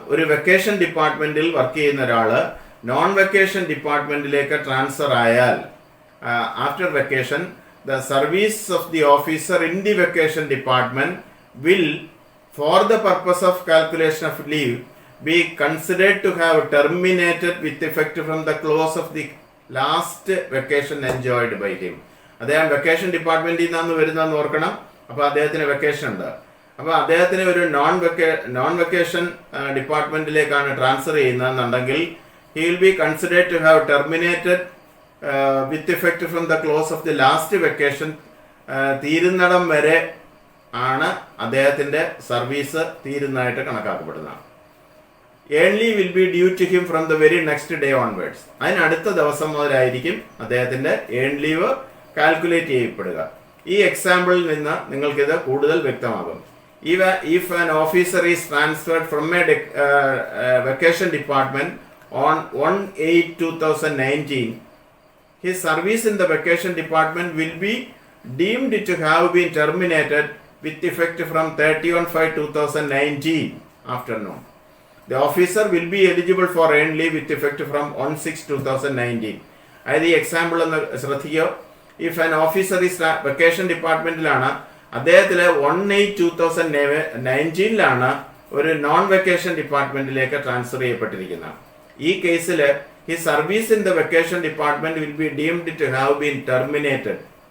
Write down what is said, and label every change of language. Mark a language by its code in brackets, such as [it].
[ml] ഒരു വെക്കേഷൻ ഡിപ്പാർട്ട്മെന്റിൽ വർക്ക് ചെയ്യുന്ന ഒരാൾ നോൺ വെക്കേഷൻ ഡിപ്പാർട്ട്മെന്റിലേക്ക് ട്രാൻസ്ഫർ ആയാൽ [en] After vacation the service of the officer in the vacation department will for the purpose of calculation of leave be considered to have terminated with effect from the close of the last vacation enjoyed by him. [ml] അദ്ദേഹം vacation ഡിപ്പാർട്ട്മെന്റിൽ നിന്നാണ് വരുന്നതെന്ന് ഓർക്കണം. അപ്പോൾ അദ്ദേഹത്തിന് vacation ഉണ്ട്. അപ്പോൾ അദ്ദേഹത്തിന് ഒരു non vacation ഡിപ്പാർട്ട്മെന്റിലേക്കാണ് transfer ചെയ്യുന്നതെന്നുണ്ടെങ്കിൽ [en] he will be considered to have terminated with effect from the close of the last vacation. [ml] തീരുന്നിടം വരെ ആണ് അദ്ദേഹത്തിന്റെ സർവീസ് തീരുന്നതായിട്ട് കണക്കാക്കപ്പെടുന്നത്. [en] Earn leave will be due to him from the very next day onwards. [ml] അതിനടുത്ത ദിവസം മുതലായിരിക്കും അദ്ദേഹത്തിന്റെ earn leave calculate ചെയ്യപ്പെടുക. ഈ എക്സാമ്പിളിൽ നിന്ന് നിങ്ങൾക്കിത് കൂടുതൽ വ്യക്തമാകും. [en] If an officer is transferred from a vacation department on 1/8/2019, his service in the vacation department will be deemed to have been terminated with effect from 31/5/2019 afternoon. The officer will be eligible for earned leave with effect from 1/6/2019. [ml] അതായത് ഈ example എന്ന് ശ്രദ്ധിക്കുക. [en] if an officer is [ml] vacation ഡിപ്പാർട്ട്മെന്റിലാണ്, അദ്ദേഹത്തിലെ 1/8/2019 ഒരു non vacation ഡിപ്പാർട്ട്മെന്റിലേക്ക് transfer ചെയ്യപ്പെട്ടിരിക്കുന്നത്. ഈ കേസിൽ [en] His service in the vacation department will be deemed to have been terminated.